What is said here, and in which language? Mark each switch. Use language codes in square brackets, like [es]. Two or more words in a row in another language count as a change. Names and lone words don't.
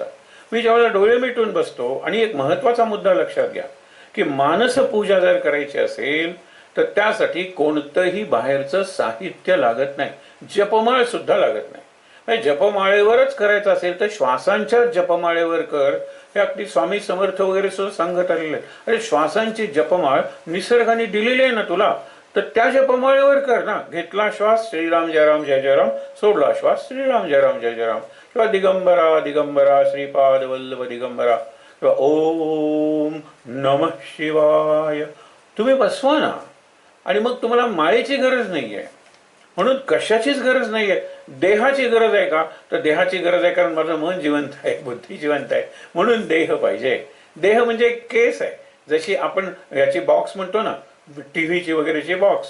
[mr] मी ज्यावेळेला डोळे मिटून बसतो, आणि एक महत्वाचा मुद्दा लक्षात घ्या की मानस पूजा जर करायची असेल तर त्यासाठी कोणतंही बाहेरचं साहित्य लागत नाही, जपमाळ सुद्धा लागत नाही. जपमाळेवरच करायचं असेल तर श्वासांच्या जपमाळेवर कर, हे अगदी स्वामी समर्थ वगैरे सुद्धा सांगत आलेले आहे. अरे श्वासांची जपमाळ निसर्गाने दिलेली आहे ना तुला, तर त्या जपमाळेवर कर ना. घेतला श्वास श्रीराम जय राम जय जय राम, सोडला श्वास श्रीराम जय राम जय जय राम, किंवा दिगंबरा दिगंबरा श्रीपाद वल्लभ दिगंबरा, किंवा ओम नमः शिवाय तुम्ही बसवा ना. आणि मग तुम्हाला माळेची गरज नाहीये, म्हणून कशाचीच गरज नाहीये. देहाची गरज आहे का, तर देहाची गरज आहे, कारण माझं मन जिवंत आहे, बुद्धी जिवंत आहे, म्हणून देह पाहिजे. देह म्हणजे एक केस आहे, जशी आपण याची बॉक्स म्हणतो ना, टीव्हीची वगैरेची बॉक्स.